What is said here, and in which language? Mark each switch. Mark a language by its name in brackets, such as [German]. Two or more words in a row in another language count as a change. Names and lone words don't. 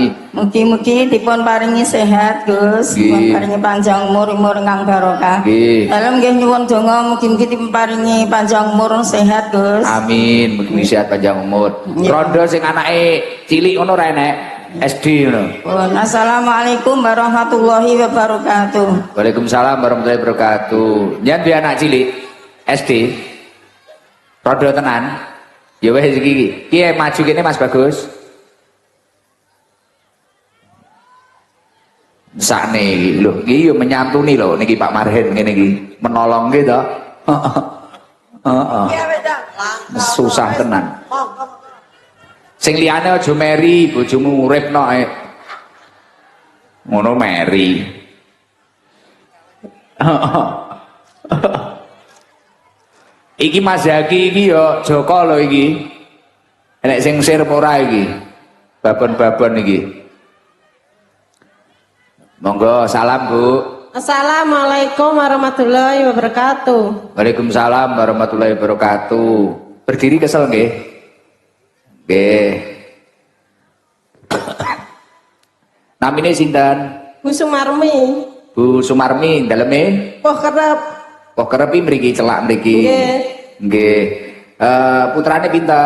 [Javanese] Mugi-mugi dipun paringi sehat, Gus. Dipun Nggih. paringi panjang umur ingkang barokah. Nggih. Dalem nggih nyuwun donga mugi-mugi dipun paringi panjang umur sehat, Gus. Amin, mugi sehat panjang umur. Nggih. Rondo sing anake cilik ngono ra enek SD ngono. [Arabic] Pun السلام عليكم ورحمة الله وبركاته. وعليكم السلام ورحمة الله وبركاته. [Javanese] Nyen duwe anak cilik SD. Rondo tenan. Ya wis iki. Piye maju kene Mas Bagus? Sakne iki lho, iki yo menyantuni lho niki Pak Marhen ngene iki. [Indonesian] Menolong gitu. [Javanese] Heeh. Susah tenan. Sing liyane aja meri, bojomu uripno ae. Ngono meri. Iki Mas Zaki iki yo Joko lho iki. Enek sing sir ora iki. Babon-babon iki. Monggo salam Bu. [Arabic] السلام عليكم ورحمة الله وبركاته. وعليكم السلام ورحمة الله وبركاته. [Javanese] Berdiri kesel nggih? Nggih. Namine sinten? Bu Sumarmi. Bu Sumarmi daleme? Wah kerep. Oh kerepi mriki celak mriki. Nggih. Nggih. Putrane pinten?